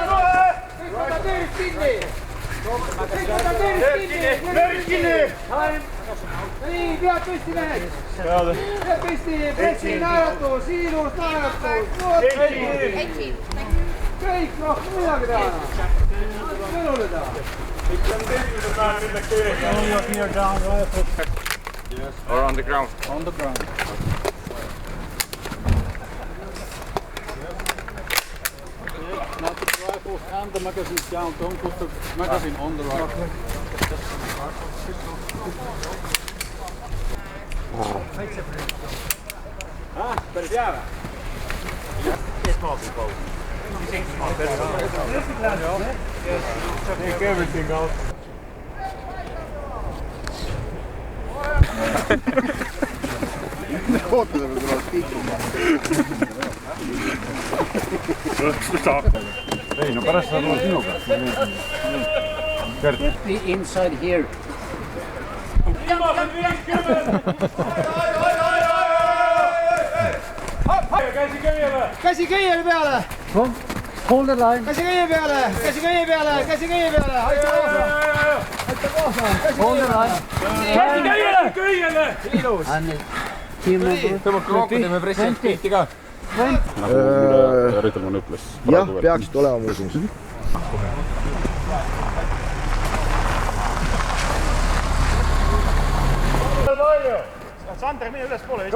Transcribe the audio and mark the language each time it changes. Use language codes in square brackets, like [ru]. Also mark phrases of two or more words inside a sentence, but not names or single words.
[et] Nii, pead püsti mehed! Pead püsti, pressi naeratus, siinus naeratus! Kõik rohkem midagi teha! Mõnuleda! [en] Or on the ground? On the ground. Now put the rifles and the magazines down. Don't put the magazine on the rifle. [et] Päris hea või? Kes maabib paugu? [en] Take everything out. [et] Ootame, kui tuleb kiikuma. Ei, no pärast saab olla sinuga. [en] Be inside here. [et] Käsi köiele peale! [en] Hold the line. [et] Käsi köie peale! Käsi köie peale! Käsi köie peale! Aita kaasa! Aita kaasa! [en] Hold the line. [et] Käsi köiele! Ilus! Tõmbab kokku, teeme presidentpilti ka. Rüütelmann ütles. Jah, peaksid olema muuseas. Sander, mine üles poole.